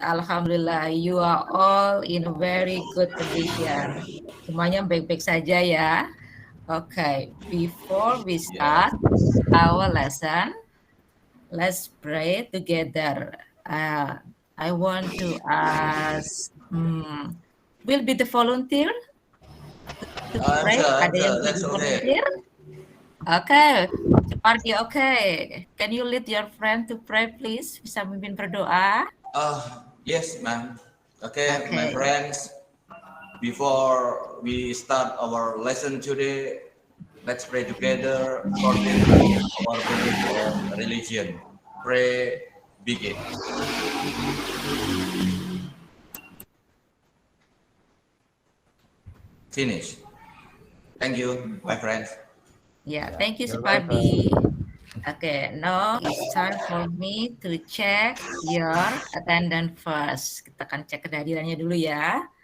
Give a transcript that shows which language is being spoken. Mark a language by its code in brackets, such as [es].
[en] Alhamdulillah, you are all in a very good condition. [id] Semuanya baik-baik saja ya. [en] Okay, before we start our lesson, let's pray together. I want to ask, will be the volunteer to pray? [id] Ada yang [en] that's volunteer? Okay, Supardi, okay. Can you lead your friend to pray, please? [id] Bisa memimpin berdoa? [en] Yes, ma'am. Okay, my friends. Before we start our lesson today, let's pray together according to our belief of religion. Pray, begin. Finish. Thank you, my friends. Yeah, thank you, Supardi. Okay, now it's time for me to check your attendance first. [id] Kita akan cek kehadirannya dulu ya.